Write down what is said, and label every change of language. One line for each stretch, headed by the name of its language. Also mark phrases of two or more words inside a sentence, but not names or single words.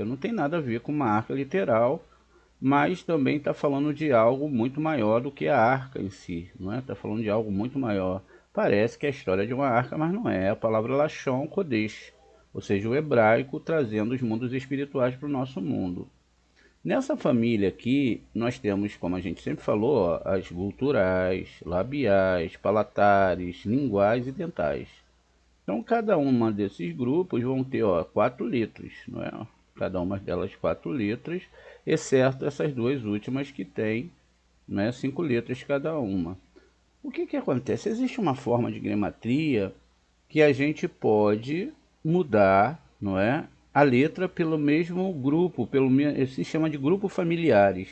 Portuguese: Não tem nada a ver com uma arca literal, mas também está falando de algo muito maior do que a arca em si, não é? Está falando de algo muito maior. Parece que é a história de uma arca, mas não é. A palavra
Hebrew: לשון קודש,
Portuguese: ou seja, o hebraico trazendo os mundos espirituais para o nosso mundo. Nessa família aqui, nós temos, como a gente sempre falou, ó, as gulturais, labiais, palatares, linguais e dentais. Então, cada uma desses grupos vão ter 4 letras, não é? Cada uma delas 4 letras, exceto essas duas últimas que têm, né, 5 letras cada uma. O que que acontece? Existe uma forma de gematria que a gente pode mudar, não é, a letra pelo mesmo grupo, se chama de grupos familiares.